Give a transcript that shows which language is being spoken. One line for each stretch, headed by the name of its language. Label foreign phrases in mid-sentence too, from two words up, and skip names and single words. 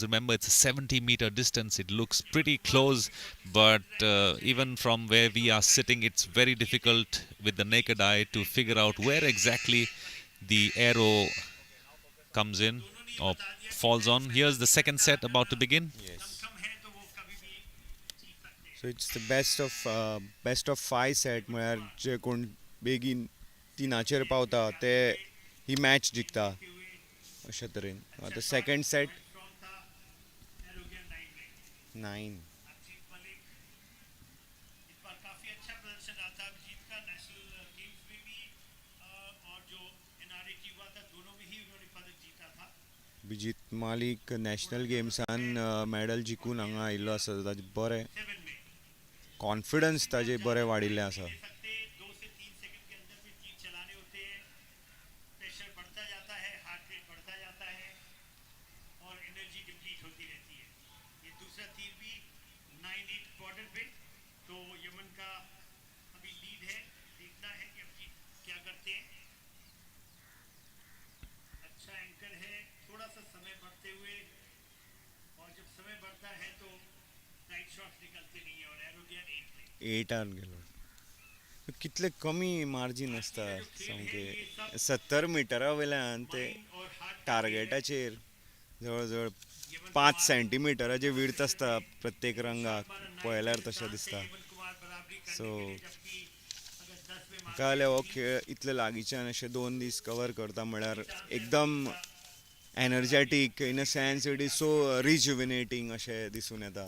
English: Remember, it's a 70-meter distance. It looks pretty close, but even from where we are sitting, it's very difficult with the naked eye to figure out where exactly the arrow comes in or falls on. Here's the second set about to begin. Yes. So it's the best of 5 set
Konkani: म्हळ्यार जे कोण बेगीन 3 पावता ते ही मॅच जिखता अशे तरेन. आतां
English: second set
Konkani: 9.
Hindi: प्रदर्शन रहा था अभिजीत का नेशनल गेम्स में भी और जो एनआरए की हुआ था दोनों में ही उन्होंने पदक जीता था.
Konkani: अभिजीत मालिक नॅशनल गेम्सान मेडल जिखून हांगा आयिल्लो आसा. ताजे बरें
Hindi: 7 में
Konkani: कॉन्फिडन्स ताजे बरें वाडिल्लें आसा.
Hindi: ले सकते 2 से 3 सेकंड के अंदर में तीर चलाने होते हैं. प्रेशर बढ़ता जाता है,
English: heart rate
Hindi: बढ़ता जाता है और एनर्जी डिप्लीट होती रहती है. ये दूसरा तीर भी 9-8 बॉर्डर पे तो यमन का अभी लीड है. देखना है कि अभिजीत क्या करते हैं. अच्छा एंकर है. थोड़ा सा समय बढ़ते हुए और जब समय बढ़ता है तो
English: right shot
Hindi: निकलते नहीं है और एरो गया 8 में.
Konkani: 8 गेलो. कितले कमी मार्जीन आसता सामके 70 मिटरा वयल्यान ते टार्गेटाचेर जवळ जवळ 5 सेंटीमिटराचे विड्थ आसता प्रत्येक रंगाक पळयल्यार तशें दिसता. सो म्हाका जाल्यार हो खेळ इतले लागींच्यान अशे 2 दीस कवर करता म्हळ्यार एकदम
English: energetic in a sense it is so rejuvenating
Konkani: अशें दिसून येता.